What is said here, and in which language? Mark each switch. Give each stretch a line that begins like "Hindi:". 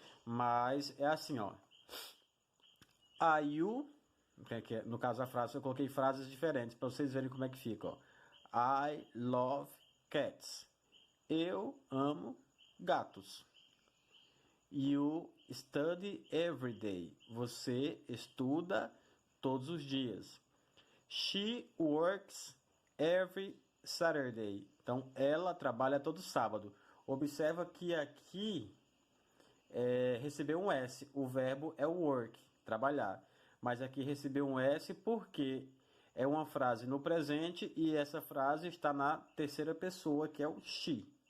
Portuguese: Mas é assim, ó. Are you, no caso a frase, eu coloquei frases diferentes para vocês verem como é que fica, ó.
English: I love cats.
Portuguese: Eu amo gatos.
English: You study every day.
Portuguese: Você estuda todos os dias.
English: She works every Saturday.
Portuguese: Então, ela trabalha todo sábado. Observa que aqui recebeu um S. O verbo é work, trabalhar. Mas aqui recebeu um S porque é uma frase no presente e essa frase está na terceira pessoa, que é o she.